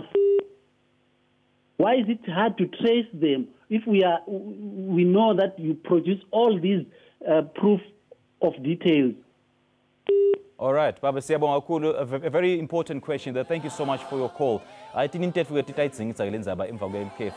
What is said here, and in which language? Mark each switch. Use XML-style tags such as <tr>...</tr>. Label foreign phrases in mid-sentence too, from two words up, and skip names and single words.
<en>Why is it hard to trace them if we know that you produce all these proof of details? All right,</en> <ss>Baba Siyabonga kakhulu,</ss> <en>a very important question there. Thank you so much for your call. I think</en> <ss>in tetfu titayitsingisa ke lenzaba emva kwekhefu.</ss>